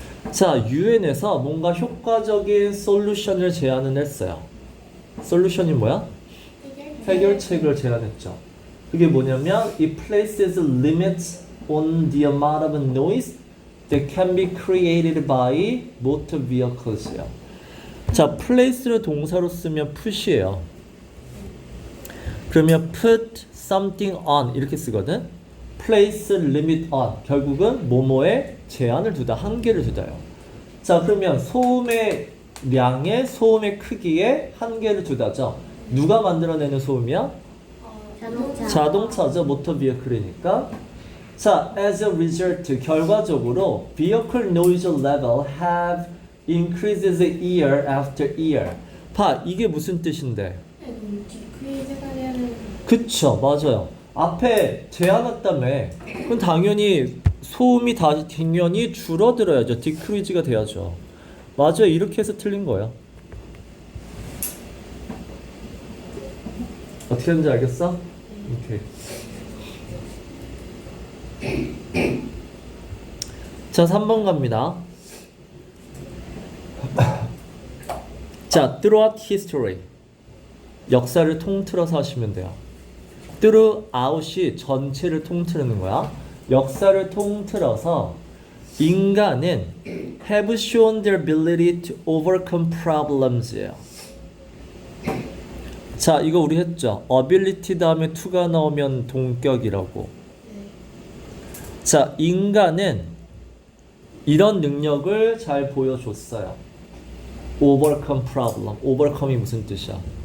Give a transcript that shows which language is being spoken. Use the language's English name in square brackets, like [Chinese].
[Korean] 자, UN에서 뭔가 효과적인 솔루션을 제안을 했어요. 솔루션이 뭐야? 해결책을 제안했죠. 그게 뭐냐면 [English] it places limits on the amount of noise that can be created by motor vehicles요. [Korean] 자, place를 동사로 쓰면 put이에요. 그러면 [English] put something on [Korean] 이렇게 쓰거든. [English] place limit on [Korean] 결국은 뭐뭐에 제한을 두다, 한계를 두다요. 자, 그러면 소음의 량에 소음의 크기에 한계를 두다죠. 누가 만들어내는 소음이야? 자동차죠. 모터 비어클이니까. [English] 자, as a result [Korean] 결과적으로 [English] vehicle noise level have increases year after year. [Korean] 봐, 이게 무슨 뜻인데? 디크리즈가 되는. 그쵸, 맞아요. 앞에 제한했다며. 그럼 당연히 소음이 당연히 줄어들어야죠. 디크리즈가 돼야죠. 맞아요. 이렇게 해서 틀린 거야. 어떻게 하는지 알겠어? 오케이. 자, 3번 갑니다. [English] 자, throughout history. [Korean] 역사를 통틀어서 하시면 돼요. throughout이 전체를 통틀는 거야. 역사를 통틀어서 인간은 [English] have shown their ability to overcome problems예요. [Korean] 자, 이거 우리 했죠. ability 다음에 to가 나오면 동격이라고. 자, 인간은 이런 능력을 잘 보여줬어요. [English] overcome problem. overcome이 [Korean] 무슨 뜻이야?